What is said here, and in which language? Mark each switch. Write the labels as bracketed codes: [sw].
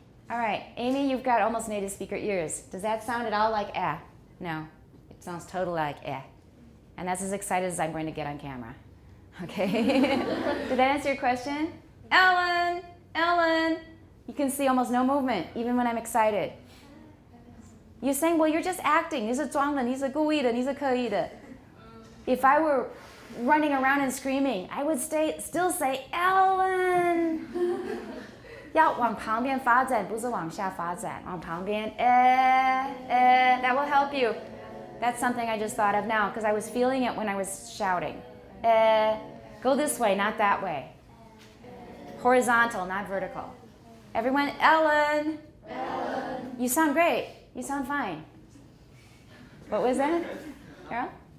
[en] All right, Amy, you've got almost native speaker ears. Does that sound at all like eh? No, it sounds totally like eh. And that's as excited as I'm going to get on camera. Okay? Did that answer your question? Ellen! Ellen! You can see almost no movement, even when I'm excited. You're saying, well, you're just acting. [zh] 你是装的,你是故意的,你是刻意的. [en] If I were running around and screaming, I would still say, Ellen! [zh] 要往旁边发展,不是往下发展,往旁边, [en] that will help you. That's something I just thought of now, because I was feeling it when I was shouting. Go this way, not that way. Horizontal, not vertical. Everyone, Ellen! Ellen! You sound great. You sound fine. What was that? Carol?